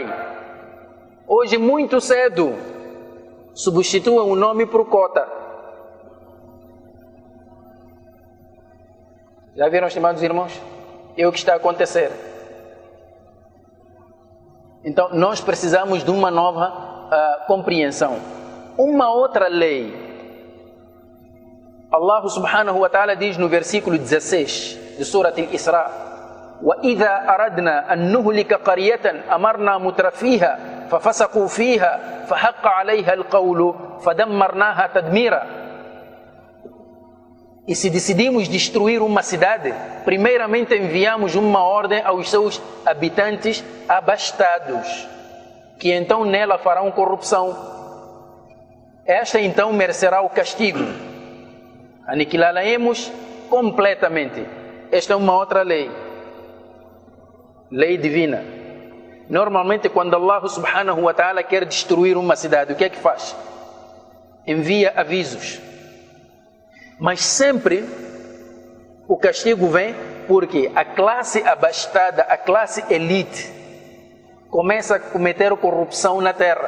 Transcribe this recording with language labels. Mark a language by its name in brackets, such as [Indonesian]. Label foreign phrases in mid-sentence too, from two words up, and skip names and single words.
[Portuguese] Hoje, muito cedo, substitua o nome por cota. Já viram, estimados irmãos? É o que está a acontecer. Então, nós precisamos de uma nova compreensão. Uma outra lei. [Arabic] الله سبحانه وتعالى [Portuguese] diz no versículo 16 de Surat Al-Isra: [Arabic] وَإِذَا أَرَدْنَا أَن نُهْلِكَ قَرْيَةً أَمَرْنَا مُتْرَفِيهَا فَفَسَقُوا فِيهَا فَحَقَّ عَلَيْهَا الْقَوْلُ فَدَمَّرْنَاهَا تَدْمِيرًا. [Portuguese] E se decidimos destruir uma cidade, primeiramente enviamos uma ordem aos seus habitantes abastados, que então nela farão corrupção. Esta então merecerá o castigo. Aniquilá-la-emos completamente. Esta é uma outra lei. Lei divina. Normalmente quando [Arabic] الله سبحانه وتعالى [Portuguese] quer destruir uma cidade, o que é que faz? Envia avisos. Mas sempre o castigo vem porque a classe abastada, a classe elite, começa a cometer corrupção na terra.